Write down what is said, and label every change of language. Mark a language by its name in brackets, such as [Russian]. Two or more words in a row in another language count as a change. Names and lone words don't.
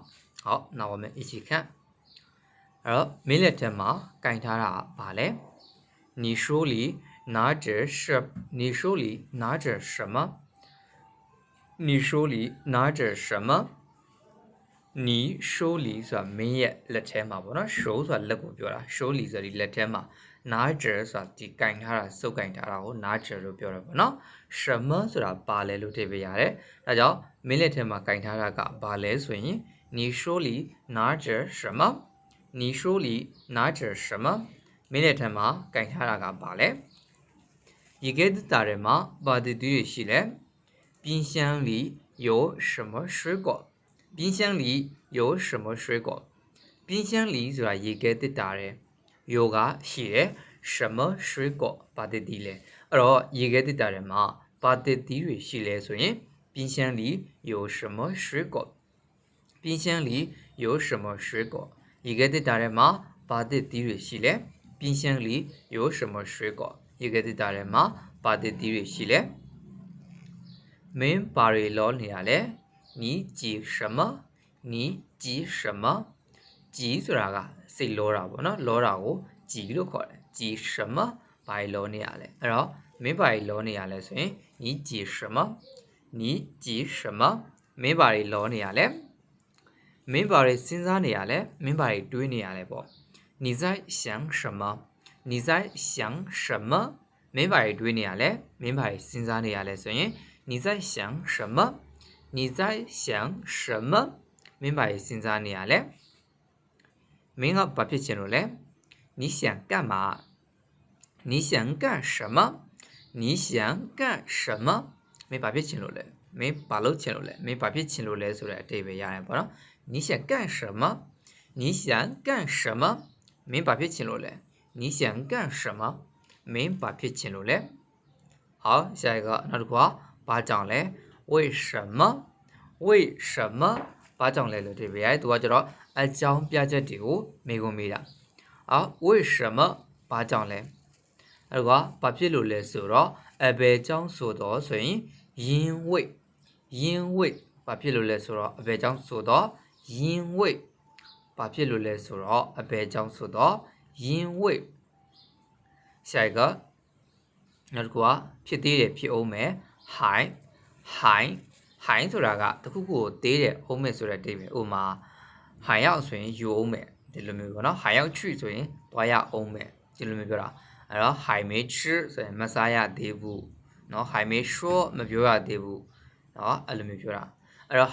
[Chinese] 好，那我们一起看。明天嘛，干他啦，罢了。你手里拿着什？你手里拿着什么？你手里拿着什么？你手里说没有 [Burmese] လက်ထဲမှာပေါ့နော်手ဆိုတာလက်ကိုပြောတာ手里ဆိုဒီလက်ထဲမှာ拿着ဆိုတာဒီက င်ထားတာစုပ်ကင်ထားတာကို拿着လို့ပြောတာပေါ့နော်什么ဆိုတာဘာလဲလို့ထည့်ပေးရတယ်ဒါကြောင့်မင်းလက်ထဲမှာကင်ထားတာကဘာလဲဆိုရင် [Chinese] 你手里拿着什么你手里拿着什么 [Burmese] မင်းလက်ထဲမှာကင်ထားတာကဘာလဲရေခဲတာထဲမှာဘာတွေရှိလဲ [Chinese] 冰箱里有什么水果冰箱里有什么水果？ [Burmese] 冰箱里ဆိုတာရေခဲတစ်တာတယ်။有ကရှိတယ်။ [Chinese] 什么水果 [Burmese] ဘာတစ်တီလဲ။အဲ့တော့ရေခဲတစ်တာထဲမှာဘာတစ်တီတွေရှိလဲဆိုရင် [Chinese] 冰箱里有什么水果？冰箱里有什么水果？ [Burmese] ရေခဲတစ်တာထဲမှာဘာတစ်တီတွေရှိလဲ။ [Chinese] 冰箱里有什么水果？ [Burmese] ရေခဲတစ်တာထဲမှာဘာတစ်တီတွေရှိလဲ။မင်းဘာတွေလောနေရလဲ။ [Chinese] 你急什么？你急什么？ [Burmese] 急ဆိုတာကစိတ်လောတာပေါ့နော်လောတာကို急လို့ခေါ်တယ် [Chinese] 急什么 [Burmese] ဘာလောနေရလဲအဲ့တော့မင်းဘာလောနေရလဲဆိုရင် [Chinese] 你急什么你急什么 [Burmese] မင်းဘာလောနေရလဲမင်းဘာစဉ်းစားနေရလဲမင်းဘာတွေးနေရလဲပေါ့ [Chinese] 你在想什么你在想什么 [Burmese] မင်းဘာတွေးနေရလဲမင်းဘာစဉ်းစားနေရလဲဆိုရင် [Chinese] 你在想什么你在想什么 [Burmese] မင်းဘာစဉ်းစားနေရလဲမင်းကဘာဖြစ်ချင်လို့လဲ [Chinese] 你想干嘛你想干什么你想干什么 [Burmese] မင်းဘာဖြစ်ချင်လို့လဲမင်းဘာလုပ်ချင်လို့လဲမင်းဘာဖြစ်ချင်လို့လဲဆိုတဲ့အတိတ်ပဲရတယ်ပေါ့နော် [Chinese] 你想干什么你想干 [Burmese] 什么မင်းဘာဖြစ်ချင်လို့လဲ [Chinese] 你想干什么 [Burmese] မင်းဘာဖြစ်ချင်လို့လဲ [Chinese] 好下一个 [Burmese] နောက်တစ်ခုကဘာကြောင့်လဲ [Chinese] 为什么为什么 [Burmese] ဘာကြောင့်လဲလို့ဒီပဲသူကကျတော့အကြောင်းပြချက်တွေကိုမေးခွန်းမေးတာ为什么ဘာကြောင့်လဲအဲ့တော့ဘာဖြစ်လို့လဲဆိုတော့အဘယ်ကြောင့်ဆိုတော့ဆိုရင်因为ဘာဖြစ်လို့လဲဆိုတော့အဘယ်ကြောင့်ဆိုတော့因为ဘာဖြစ်လို့လဲဆိုတော့အဘယ်ကြောင့်ဆိုတော့因为下一个နောက်တစ်ခုကဖြစ်သေးတယ်ဖြစ်အောင်မယ် ဟိုင်းဆိုတာကတခုခုကိုသေးတယ်အောင်မယ်ဆိုတဲ့အဓိပ္ပာယ်ဥမာဟိုင်ရောက်ဆိုရင်ယူအောင်မယ်ဒီလိုမျိုးပေါ့နော်ဟိုင်ရောက်ချွဆိုရင်သွားရအောင်မယ်ဒီလို မျိုးပြောတာအဲ့တော့ဟိုင်မေချဆိုရင်မစားရသေးဘူးเนาะဟိုင်မေရှော့မပြောရသေးဘူးเนาะအဲ့လိုမျိုးပြောတာအဲ့တော့